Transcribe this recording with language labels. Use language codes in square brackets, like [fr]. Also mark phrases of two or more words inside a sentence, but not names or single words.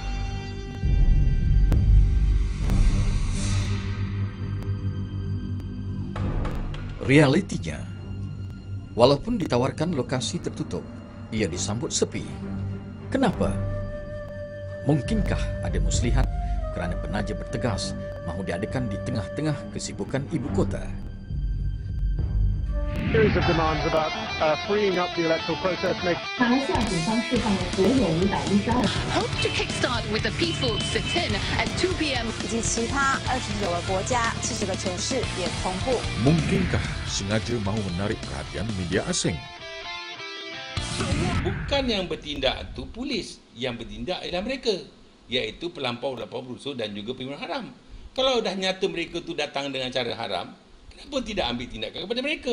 [ms] Realitinya, walaupun ditawarkan lokasi tertutup, ia disambut sepi. Kenapa? Mungkinkah ada muslihat kerana penaja bertegas mahu diadakan di tengah-tengah kesibukan ibu kota? [en] Series of demands about freeing up the electoral process. Hope to kickstart with a peaceful sit-in at 2 p.m. [zh] 以及其他29个国家、70个城市也同步。 [ms] Mungkinkah sengaja mahu menarik perhatian media asing? Bukan yang bertindak itu polis, yang bertindak adalah mereka, iaitu pelampau-pelampau berusaha dan juga pimpinan haram. Kalau dah nyata mereka tu datang dengan cara haram, kenapa tidak ambil tindakan kepada mereka?